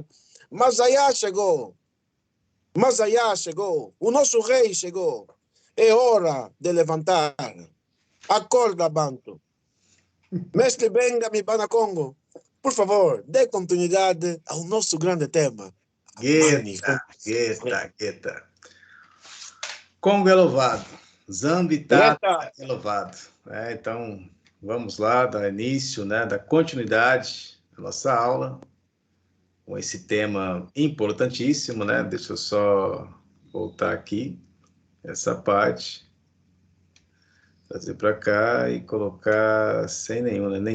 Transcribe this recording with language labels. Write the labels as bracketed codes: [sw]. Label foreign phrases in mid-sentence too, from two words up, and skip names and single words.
[pt] Mas aí chegou. O nosso rei chegou. É hora de levantar. Acorda, Banto. Mestre Benga Mibana Congo, por favor, dê continuidade ao nosso grande tema. Gueta, Gueta. Congo é louvado. Zambitata é louvado. Então, vamos lá, dar início, né, dar continuidade à nossa aula com esse tema importantíssimo, né? Deixa eu só voltar aqui, essa parte, trazer para cá e colocar sem nenhum, né?